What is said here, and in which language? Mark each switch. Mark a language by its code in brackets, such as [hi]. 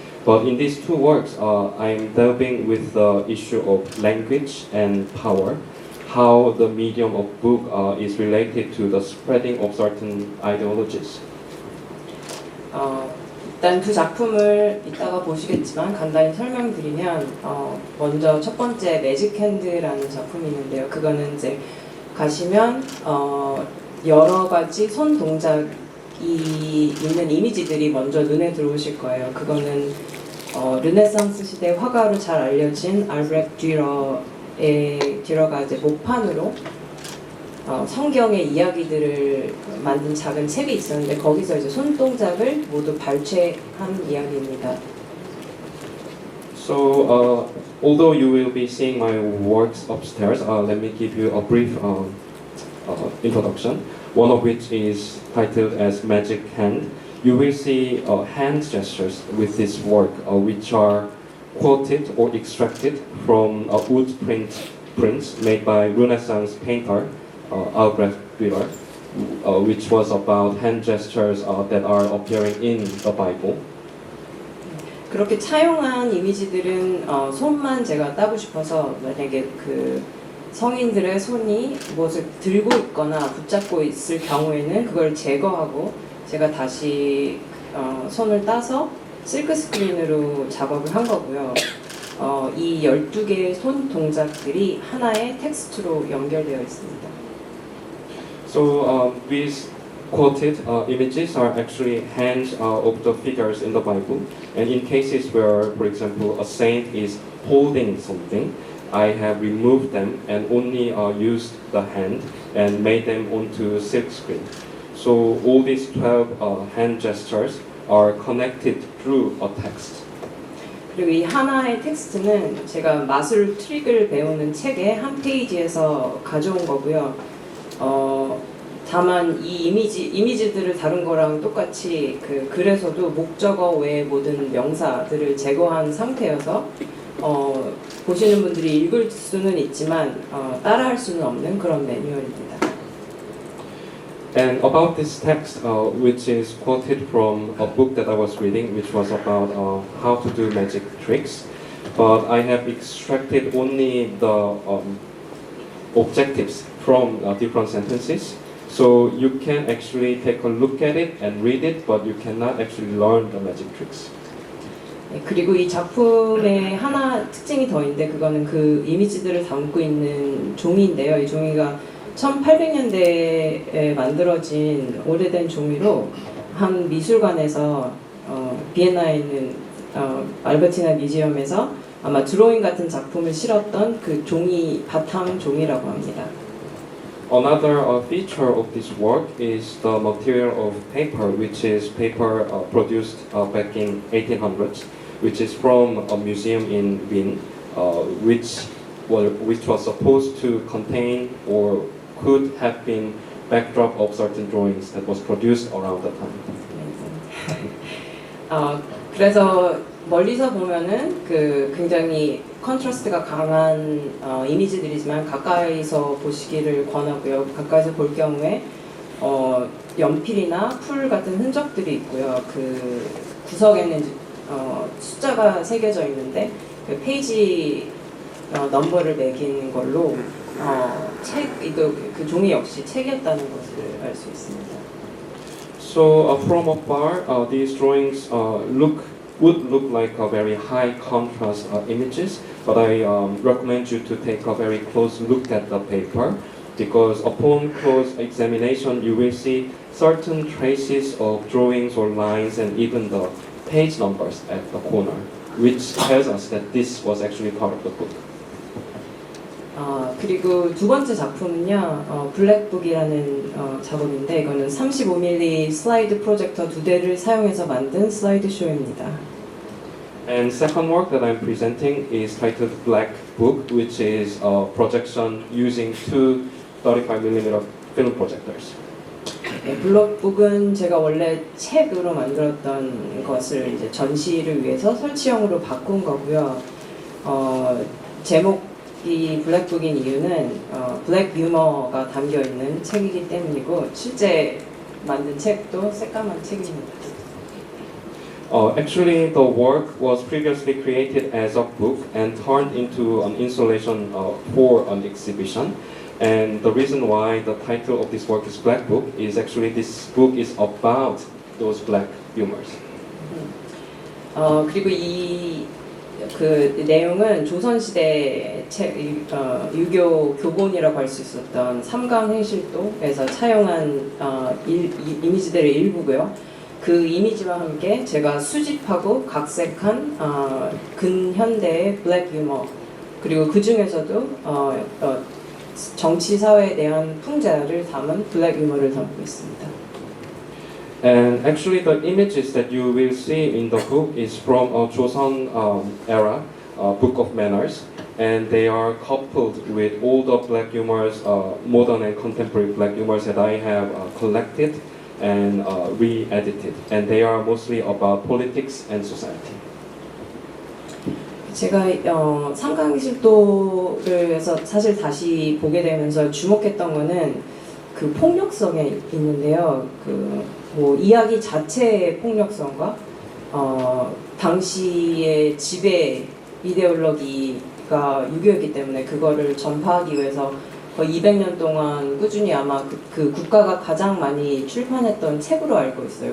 [en] But in these two works, I'm delving with the issue of language and power, how the medium of book is related to the spreading of certain ideologies. [ko] 일단 두 작품을 이따가 보시겠지만 간단히 설명드리면 먼저 첫 번째 매직 핸드라는 작품이 있는데요. 그거는 이제 가시면 여러 가지 손 동작이 있는 이미지들이 먼저 눈에 들어오실 거예요. 그거는 르네상스 시대 화가로 잘 알려진 알브레흐트 듀러가 이제 목판으로 성경의 이야기들을 만든 작은 책이 있었는데 거기서 이제 손동작을 모두 발췌한 이야기입니다. [en] So, although you will be seeing my works upstairs, let me give you a brief introduction. One of which is titled as Magic Hand. You will see hand gestures with this work, which are quoted or extracted from wood prints made by Renaissance painter Albrecht Dürer, which was about hand gestures that are appearing in the Bible. [ko] 그렇게 차용한 이미지들은 손만 제가 따고 싶어서 만약에 그 성인들의 손이 무엇을 들고 있거나 붙잡고 있을 경우에는 그걸 제거하고 제가 다시 손을 따서 실크 스크린으로 작업을 한 거고요. 이 12개의 손 동작들이 하나의 텍스트로 연결되어 있습니다. [en] So these quoted images are actually hands of the figures in the Bible, and in cases where, for example, a saint is holding something, I have removed them and only used the hand and made them onto silk screen. So all these 12 hand gestures are connected through a text. [ko] 그리고 이 하나의 텍스트는 제가 마술 트릭을 배우는 책의 한 페이지에서 가져온 거고요. 다만 이 이미지들을 다룬 거랑 똑같이 그 글에서도 목적어 외의 모든 명사들을 제거한 상태여서 보시는 분들이 읽을 수는 있지만 따라할 수는 없는 그런 매뉴얼입니다. [en] And about this text, which is quoted from a book that I was reading, which was about how to do magic tricks, but I have extracted only the objectives from different sentences. So you can actually take a look at it and read it, but you cannot actually learn the magic tricks. [ko] 그리고 이 작품의 하나 특징이 더 있는데 그거는 그 이미지들을 담고 있는 종이인데요. 이 종이가 1800년대에 만들어진 오래된 종이로 한 미술관에서 비엔나에 있는 알베티나 뮤지엄에서 아마 드로잉 같은 작품을 실었던 그 종이 바탕 종이라고 합니다. [en] Another feature of this work is the material of paper, which is paper produced back in 1800s, which is from a museum in Wien, which was supposed to contain or could have been backdrop of certain drawings that was produced around the time. [ko] 그래서 멀리서 보면은 그 굉장히 컨트라스트가 강한 이미지들이지만 가까이서 보시기를 권하고요. 가까이서 볼 경우에 연필이나 풀 같은 흔적들이 있고요. 그 구석에는 숫자가 새겨져 있는데 그 페이지 넘버를 매긴 걸로 그 종이 역시 책이었다는 것을 알 수 있습니다. [en] So from afar, these drawings would look like a very high contrast images, but I recommend you to take a very close look at the paper, because upon close examination you will see certain traces of drawings or lines and even the page numbers at the corner, which tells us that this was actually part of the book. [ko] 그리고 두 번째 작품은요, 블랙북이라는 작업인데 이거는 35mm 슬라이드 프로젝터 2대를 사용해서 만든 슬라이드 쇼입니다. [en] And second work that I'm presenting is titled Black Book, which is a projection using two 35mm film projectors. [ko] 네, 블록북은 제가 원래 책으로 만들었던 것을 이제 전시를 위해서 설치형으로 바꾼 거고요. 제목이 블랙북인 이유는 블랙 유머가 담겨 있는 책이기 때문이고 실제 만든 책도 새까만 책입니다. [en] Actually, the work was previously created as a book and turned into an installation for an exhibition. And the reason why the title of this work is Black Book is actually this book is about those black humors. [ko] 그리고 그 내용은 조선시대 유교 교본이라고 할 수 있었던 삼강행실도에서 차용한 이미지들의 일부고요. 그 이미지와 함께 제가 수집하고 각색한 근현대의 블랙 유머 그리고 그 중에서도 정치 사회에 대한 풍자를 담은 블랙 유머를 담고 있습니다. [en] And actually, the images that you will see in the book is from a Joseon era book of manners, and they are coupled with all the black humors, modern and contemporary black humors that I have collected and re-edited, and they are mostly about politics and society. [ko] 제가 삼강실도를 해서 사실 다시 보게 되면서 주목했던 거는 그 폭력성에 있는데요. 뭐 이야기 자체의 폭력성과 당시의 지배 이데올로기가 유교였기 때문에 그거를 전파하기 위해서 거의 200년 동안 꾸준히 아마 그 국가가 가장 많이 출판했던 책으로 알고 있어요.